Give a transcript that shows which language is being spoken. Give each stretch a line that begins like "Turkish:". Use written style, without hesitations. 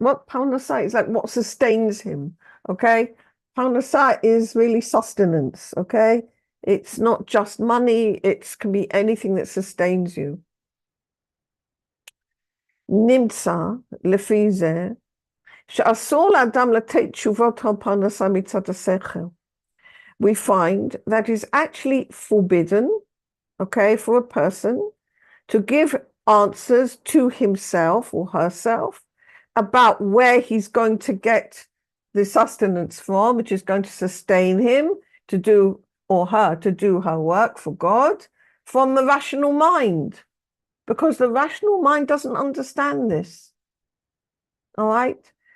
English: What Parnasa is like what sustains him, okay? Parnasa is really sustenance, okay? It's not just money, it can be anything that sustains you.
Hebrew: Nimtza, לפי זה, שאסור לאדם לתת תשובות על פרנסה מצד השכל.
English: We find that is actually forbidden, okay, for a person to give answers to himself or herself about where he's going to get the sustenance from, which is going to sustain him to do her work for God, from the rational mind, because the rational mind doesn't understand this. All right?